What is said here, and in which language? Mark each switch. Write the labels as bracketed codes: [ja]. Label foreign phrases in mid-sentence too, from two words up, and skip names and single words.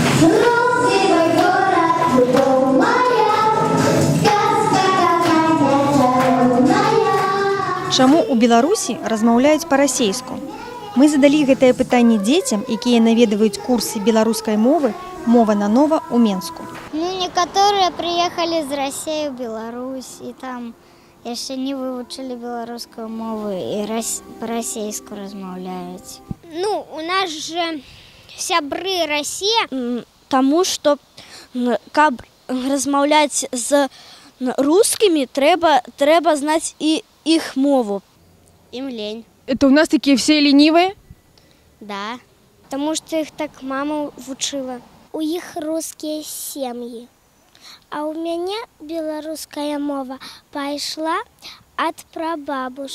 [ru] Розовый город, любовь моя, сказка какая чародная. [be] Чаму ў Беларусі размаўляюць па-расейску? Мы задалі гэтае пытанне дзецям, якія наведваюць курсы беларускай мовы «Мова на нова» у Менску. [ru] Некоторые приехали из России в Беларусь, и там еще не выучили белорусскую мову и по-российску размовляют. Ну, у нас же сябры Россия, тому что, [be] каб размаўляць з русскими, треба знать и их мову. [ru] Им лень. Это у нас такие все ленивые? Да. Потому что их так мама учила. У них русские семьи, а у меня белорусская мова пошла от прабабушки.